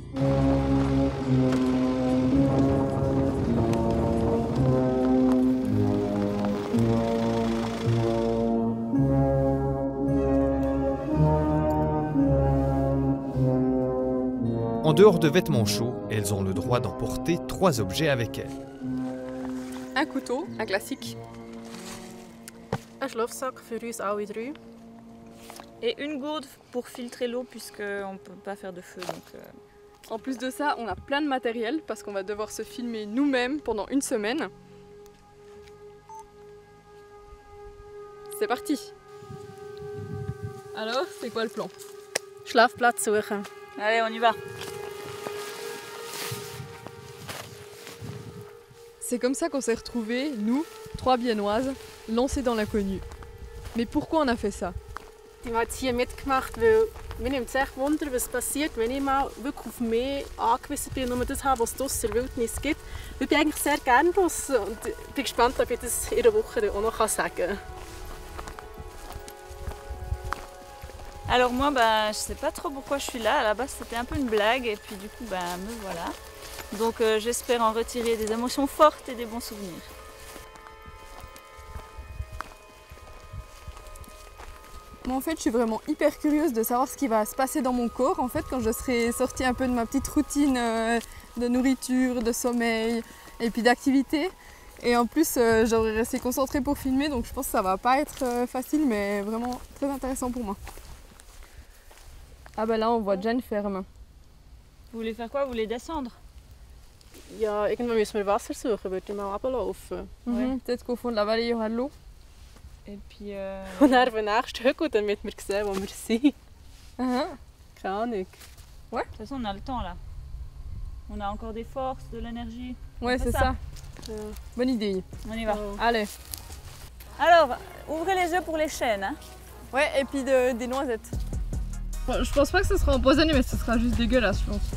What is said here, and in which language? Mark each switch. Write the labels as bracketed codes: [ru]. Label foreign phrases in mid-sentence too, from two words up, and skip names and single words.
[fr] En dehors de vêtements chauds, elles ont le droit d'emporter 3 objets avec elles. Un couteau, un classique. [de] Un Schlafsack für uns alle drei. [fr] Et une gourde pour filtrer l'eau puisqu'on ne peut pas faire de feu. En plus de ça, on a plein de matériel parce qu'on va devoir se filmer nous-mêmes pendant une semaine. C'est parti. Alors, c'est quoi le plan? [de] Schlafplatz suchen. [fr] Allez, on y va. C'est comme ça qu'on s'est retrouvés, nous, 3 Biennoises, lancées dans l'inconnu. Mais pourquoi on a fait ça? [de] Ich habe jetzt hier mitgemacht, weil mir nimmt es echt Wunder, was passiert, wenn ich mal wirklich auf mich angewiesen bin und nur das habe, was es draussen in der Wildnis gibt. Ich bin eigentlich sehr gerne draussen und bin gespannt, ob ich das in einer Woche auch noch sagen kann. [fr] Alors moi, je sais pas trop pourquoi je suis là. À la base, c'était un peu une blague et puis du coup, me voilà. Donc j'espère en retirer des émotions fortes et des bons souvenirs. Moi en fait je suis vraiment hyper curieuse de savoir ce qui va se passer dans mon corps en fait quand je serai sortie un peu de ma petite routine de nourriture, de sommeil et puis d'activité. Et en plus j'aurais resté concentrée pour filmer donc je pense que ça va pas être facile mais vraiment très intéressant pour moi. Ah bah là on voit déjà une ferme. Vous voulez faire quoi? Vous voulez descendre? [de] Ja, irgendwann müssen wir Wasser suchen, würde ich mal runterlaufen. [fr] Peut-être qu'au fond de la vallée il y aura de l'eau. Et puis [de] Und dann auf den nächsten Hügel, damit wir sehen, wo wir sind. Keine Ahnung. [fr] Ouais. De toute façon, on a le temps là. On a encore des forces, de l'énergie. Ouais, c'est ça. Bonne idée. On y va. Oh. Allez. Alors, ouvrez les yeux pour les chênes. Hein. Ouais, et puis des noisettes. Bon, je pense pas que ce sera empoisonné, mais ce sera juste dégueulasse, je pense.